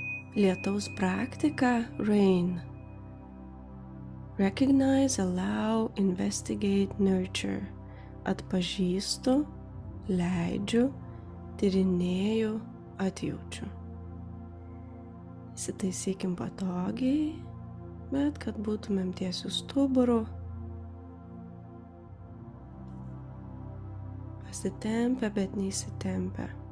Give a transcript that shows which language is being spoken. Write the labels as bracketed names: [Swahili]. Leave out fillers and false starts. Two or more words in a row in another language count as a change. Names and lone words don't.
[Lithuanian] Lietaus praktika RAIN. [English] Recognize, allow, investigate, nurture. [Lithuanian] Atpažįstu, leidžiu, tyrinėju, atjaučiu. Įsitaisykim patogiai, bet kad būtumėm tiesiu stuburu. Pasitempę, bet neįsitempę.